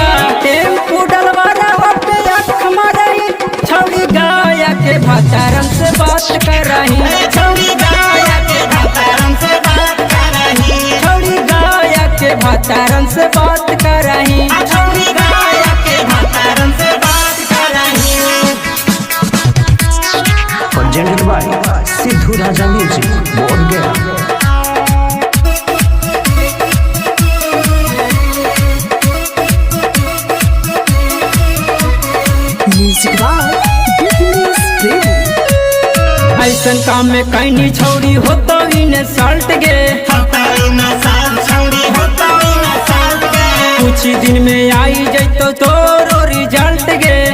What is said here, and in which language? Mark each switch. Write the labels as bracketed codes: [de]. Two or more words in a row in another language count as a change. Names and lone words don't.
[mag] टेम्पू डलवारा पे आँख मारही, छौड़ी गाया के भातारन से बात कर रही, छौड़ी गाया के भातारन से बात कर रही, छौड़ी गाया के भातारन से बात कर रही, छौड़ी गाया के भातारन से बात कर रही। [en] presented by सिद्धू राजा म्यूजिक बोध गया। [mag] ऐसन काम में कैनी छौड़ी होतो इने साल्ट गे, कुछ दिन में आई जैतो तोरो रिजल्ट गे।